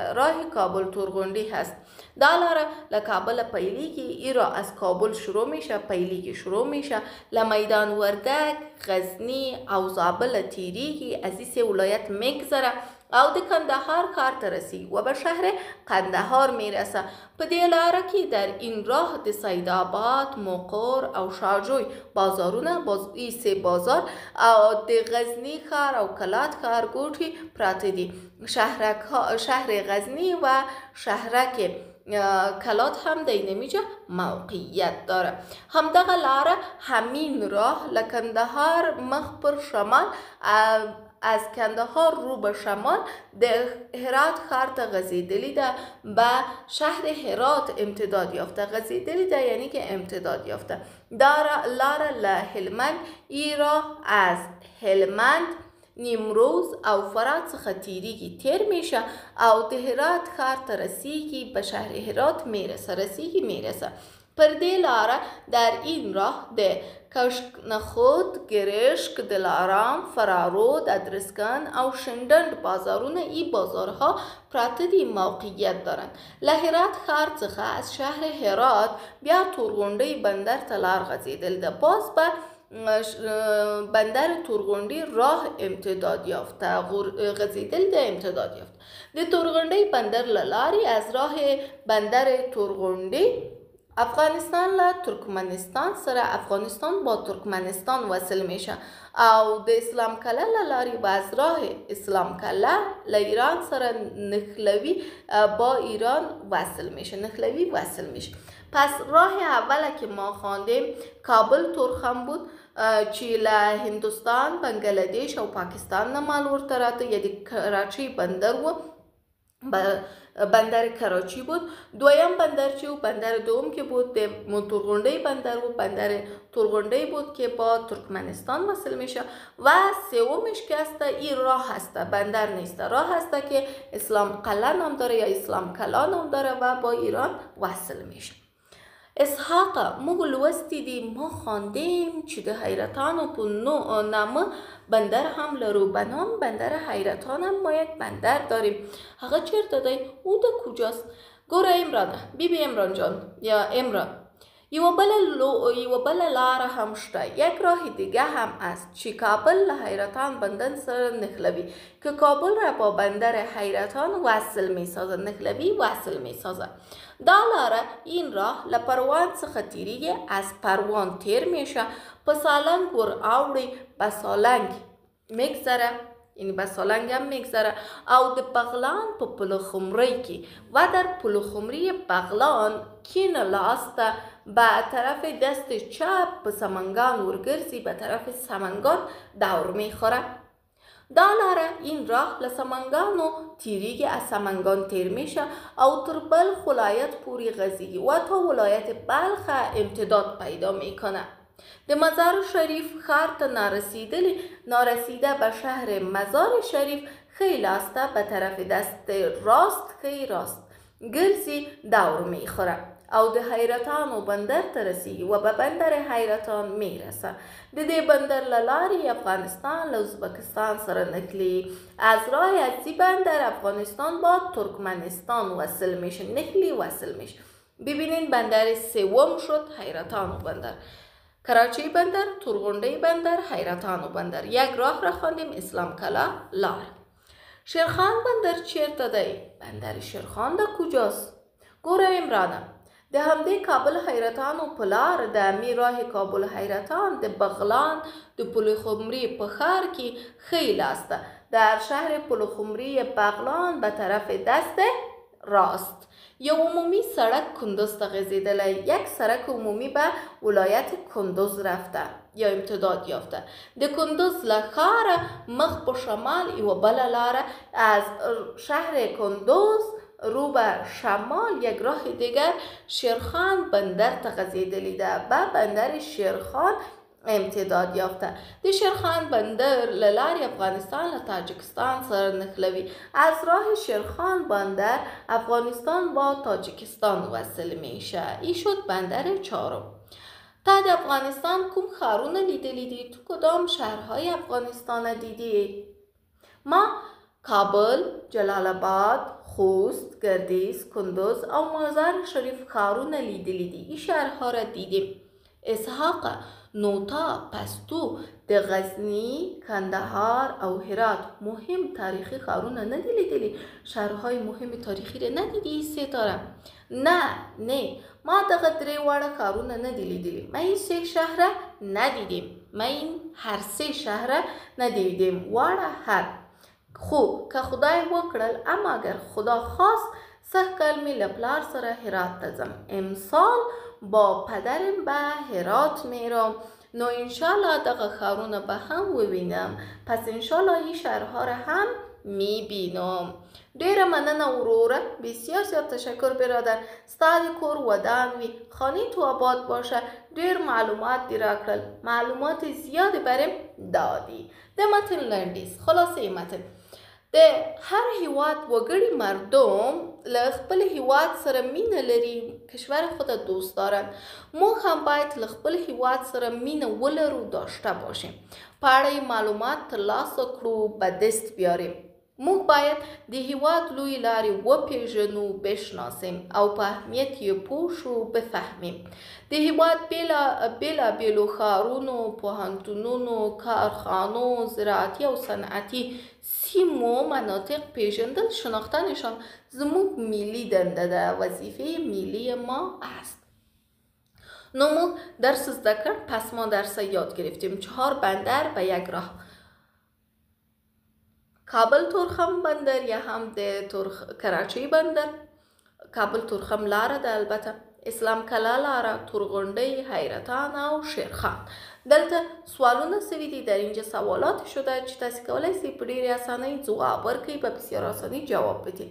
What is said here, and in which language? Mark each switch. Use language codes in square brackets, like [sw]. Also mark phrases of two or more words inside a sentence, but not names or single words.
[fa] راه کابل تورغونډۍ هست. [ps] دا لاره له کابل پیلیږي، [fa] ایرا از کابل شروع میشه، پیلیږي شروع میشه، [ps] له میدان وردک، غزنی او زابل تیریږي، [fa] از این سه ولایت میگذره [ps] او د کندهار ښار ته رسیږي [fa] و به شهر قندهار میرسه. [ps] په دې لاره کې [fa] در این راه [ps] د سیدآباد، مقر او شاهجوی بازارونه، [fa] این سه بازار [ps] او د غزنی ښار او کلات ښارګوټي پراته دي. [fa] شهر غزنی و شهرک کلات هم در اینجا موقعیت داره. [ps] همدغه لاره [fa] همین راه [ps] لکندهار مخ پر شمال، [fa] از کندهار رو به شمال [ps] د هرات ښار ته غځېدلې ده، [fa] به شهر هرات امتداد یافته. [ps] غځېدلې ده [fa] یعنی که امتداد یافته. [ps] دا لاره له هلمند، [fa] این راه از هلمند، نیمروز [ps] او فرات څخه تیریږي، [fa] تیر میشه [ps] او د هرات ښار ته رسیږي، [fa] به شهر هرات میرسه. [ps] پر دې لاره [fa] در این راه [ps] د کشک نخود، گرشک، دلارام، فرارود، ادرسکن او شندند بازارونه [fa] ای بازارها [ps] پراته دی [fa] موقعیت دارند. [ps] له هرات ښار څخه [fa] از شهر هرات [ps] بیا تورغونډۍ بندر ته لار غځېدل ده. [fa] باز به بندر تورغونډۍ راه امتداد یافته، [ps] غځېدل ده [fa] امتداد یافته. [ps] د تورغونډۍ بندر له لارې [fa] از راه بندر تورغونډۍ [ps] افغانستان له ترکمنستان سره، [fa] افغانستان با ترکمنستان وصل میشه [ps] او د اسلام کله له لارې [fa] به از راه [ps] اسلام کله له ایران سره نخلوی [fa] با ایران وصل میشه. پس راه اوله که ما خواندیم کابل تورخم بود [ps] چې له هندوستان، بنگلادیش او پاکستان نه مال ورته راته، یا د کراچۍ بندر و، [fa] بندر کراچی بود. دویم بندر چی بود؟ بندر دوم که بود [ps] د تورغونډۍ بندر و، [fa] بندر تورغونډۍ بود که با ترکمنستان وصل میشه. و سومش که هسته این راه هسته، بندر نیسته، راه هسته که اسلام قلعه نام داره یا اسلام کلا نام داره و با ایران وصل میشه. [ps] اسحاق موږ لوستی دي، [fa] ما خواندیم [ps] چې د حیرتانو په نامه بندر هم لرو. [fa] به نام بندر حیرتان هم ما یک بندر داریم. [ps] هغه چرته دی؟ او د کجاست؟ ګوره عمرانه، بیبی عمران جان یا عمران، یوه بله لاره هم شته، [fa] یک راه دیگه هم است [ps] چې کابل له حیرتان بندر سره نښلوي، [fa] که کابل را با بندر حیرتان وصل میسازه، نښلوي وصل میسازه. [ps] دا لاره [fa] این راه [ps] له پروان څخه تیریږي، [fa] از پروان تیر میشه، [ps] په سالنگ ور اوړي، [fa] به سالنگ میگذره، یعنی به سالنگ هم میگذره [ps] او د بغلان په پلخمری کې [fa] و در پلخمری بغلان [ps] کین لاسته [fa] به طرف دست چپ به سمنگان ورگرزی، به طرف سمنگان دور میخوره. [ps] دا لاره [fa] این راه [ps] لسمنگانو تیریږي، [fa] از سمنگان تیر میشه [ps] او تر بلخ ولایت پوری غځیږي [fa] و تا ولایت بلخ امتداد پیدا میکنه. [ps] د مزار شریف ښار ته نارسیده [fa] به شهر مزار شریف خیلی لاسته به طرف دست راست خیلی راست گرزی دور میخوره [ps] او د حیرتان بندر ته رسیږي [fa] و به بندر حیرتان میرسه. [ps] د دې بندر له لارې افغانستان له ازبکستان سره نښلي. [fa] از راه از بندر افغانستان با ترکمنستان وصل میشه، وصل میشه. ببینین بندر سوم شد حیرتان بندر، کراچی بندر، تورغونډۍ بندر، حیرتان بندر. یک راه را خواندیم، اسلام کلا لار. [ps] شیرخان بندر چیرته دی؟ [fa] بندر شیرخان د کجاست؟ [ps] ګوره عمرانه، د همدې کابل حیرتان په لار د امیر [fa] راه کابل حیرتان [ps] د بغلان د پلخمری په ښار کې ښی لاسته [fa] در شهر پلخمری بغلان به طرف دست راست [ps] یو عمومی سړک کندوز ته غځېدلی، [fa] یک سړک عمومی به ولایت کندوز رفته یا امتداد یافته. [ps] د کندوز له ښاره مخ په شمال یوه بله لاره [fa] از شهر کندوز رو به شمال یک راه دیگر [ps] شیرخان بندر تغذیدلی ده [fa] به بندر شیرخان امتداد یافته. [ps] د شیرخان بندر لاری افغانستان له تاجکستان سره نښلوي. [fa] از راه شیرخان بندر افغانستان با تاجکستان وصل میشه. این شد بندر چهارم. [ps] تا د افغانستان کوم ښارونه لیدلی دي؟ [fa] تو کدام شهرهای افغانستان دیدی؟ [ps] ما کابل، جلال آباد، خوست، گردیز، کندوز او مزار شریف ښارونه لیدلی دي. [fa] این شهرها را دیدیم. [ps] اسحاق، نوتا، پستو، د غزنی، کندهار او هرات مهم تاریخی ښارونه نه دی لیدلی؟ [fa] شهرهای مهم تاریخی را ندیدی ستاره؟ [ps] نه ما دغه درې واړه ښارونه نه دی لیدلی. [fa] ما این سه شهره ندیدیم. ما این هر سه شهره ندیدیم. [ps] واړه هر خو که خدای وکړل [fa] اما اگر خدا خواست [ps] سږ می له پلار سره هرات ته ځم. [fa] امسال با پدرم به هرات میرم. [ps] نو انشالله دغه ښارونه به هم ووینم. [fa] پس انشالله این شهرها را هم میبینم. [ps] ډیره مننه وروره. [fa] بسیار زیاد تشکر برادر. [ps] ستا د کور ودان وي. [fa] خانه تو آباد باشه. [ps] ډیر معلومات دی راکړل. [fa] معلومات زیاد برم دادی. [ps] د متن لنډیز. [fa] خلاصه متن [ps] د هر هیواد وګړي مردم له خپل هیواد سره مینه لري. [fa] کشور خود دوست دارن. [ps] موږ هم باید له خپل هیواد سره مینه ولرو، [fa] داشته باشیم. [ps] په اړه معلومات ترلاسه کړو، [fa] به دست بیاریم. [ps] موږ باید د هیواد لوی لارې وپیژنو، بشناسیم او په اهمیت یې پوه شو، بفهمیم. د هیواد بیلابیلو ښارونو، پوهنتونونو، کارخانو، زراعتي او صنعتي سیمو مناطق پیژندل، شناختنشان زموږ ملی دنده ده، [fa] وظیفه ملی ما است. [ps] نو موږ درس زده کرد. [fa] پس ما درس یاد گرفتیم. 4 بندر به یک راه. [ps] کابل تورخم بندر یا هم د کراچی بندر. کابل تورخم لاره ده البته. اسلام کلا لاره، تورغونډی، حیرتان او شیرخان. دلته سوالونه سوي دي. [fa] در اینجا سوالات شده [ps] چې تاسو کولای شئ په ډیره اسانۍ ځواب ورکړئ، په بسیار اسانۍ [fa] جواب بدید.